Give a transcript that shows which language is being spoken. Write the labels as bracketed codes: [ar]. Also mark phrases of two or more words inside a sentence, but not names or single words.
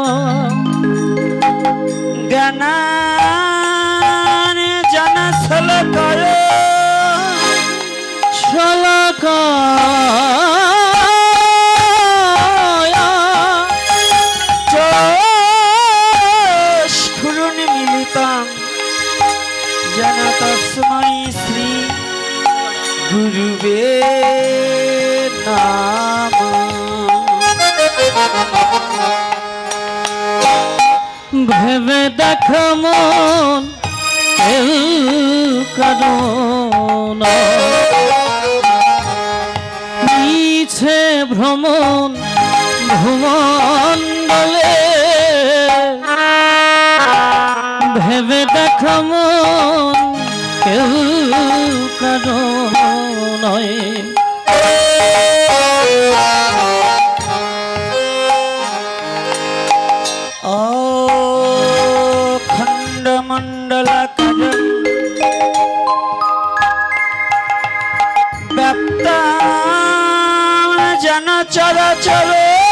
[sa] ज्ञानाञ्जनशलाकया चक्षुरुन्मीलितं येन तस्मै श्री गुरुवे नमः। [bn] ভেবে দেখ মন কেউ কারণ মিছে ভ্রমণ ভুমণ্ডলে ভেবে দেখ মন কেউ কারণ [sa] खण्डमण्डलाकारं व्याप्तं येन चराचरो